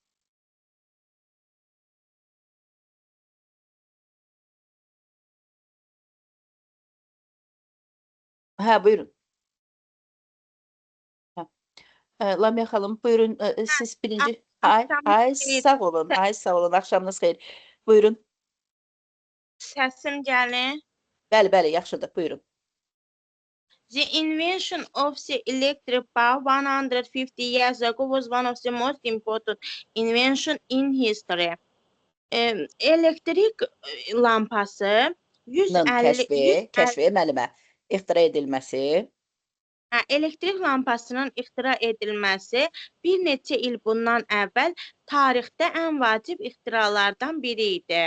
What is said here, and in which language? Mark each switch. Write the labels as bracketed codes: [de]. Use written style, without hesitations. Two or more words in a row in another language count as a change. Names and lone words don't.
[az] Hə, buyurun. Lamia xanım, buyurun, siz birinci... Ay, sağ olun, axşamınız xeyir. Buyurun. Səsim gəlir. Bəli, yaxşıdır, buyurun. [en] The invention of the electric bulb 150 years ago was one of the most important inventions in history. [az] Elektrik lampası 150 Kəşfi, müəllimə, ixtira edilməsi. Elektrik lampasının ixtira edilməsi bir neçə il bundan əvvəl tarixdə ən vacib ixtiralardan biri idi.